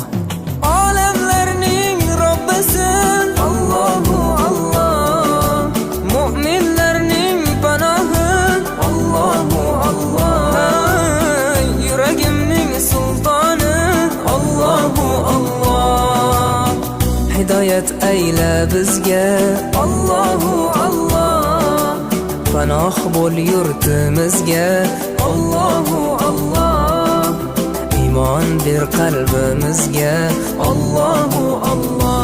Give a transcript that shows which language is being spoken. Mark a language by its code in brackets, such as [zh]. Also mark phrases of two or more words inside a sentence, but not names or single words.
[uz] Olamlarning Robbisin [ar] الله الله. [uz] Mu'minlarning panohi [ar] الله الله. [uz] Yuragimning sultoni [ar] الله الله. [uz] Hidoyat ayla bizga [ar] الله الله. [uz] Panoh bo'l yurtimizga [ar] الله الله. [uz] Iymon ber qalbimizga [ar] الله الله.